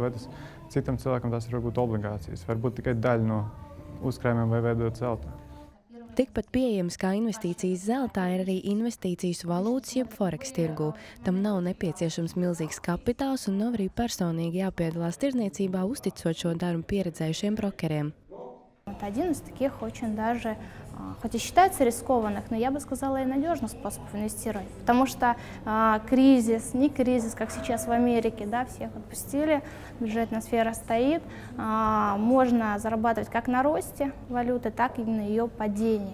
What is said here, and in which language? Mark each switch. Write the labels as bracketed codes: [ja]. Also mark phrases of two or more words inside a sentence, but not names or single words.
[lv] Vai tas citam cilvēkam tas ir varbūt obligācijas, varbūt tikai daļa no uzkrājumiem vai veidot zeltā. Tikpat pieejams kā investīcijas zeltā ir arī investīcijas valūtas jeb forex tirgū. Tam nav nepieciešams milzīgs kapitāls un nav arī personīgi jāpiedalās tirdzniecībā, uzticot šo darbu pieredzējušiem brokeriem. [ru] Один из таких очень даже, хоть и считается рискованных, но я бы сказала и надежных способов инвестировать. Потому что кризис, не кризис, как сейчас в Америке, да, всех отпустили, бюджетная сфера стоит, можно зарабатывать как на росте валюты, так и на ее падении.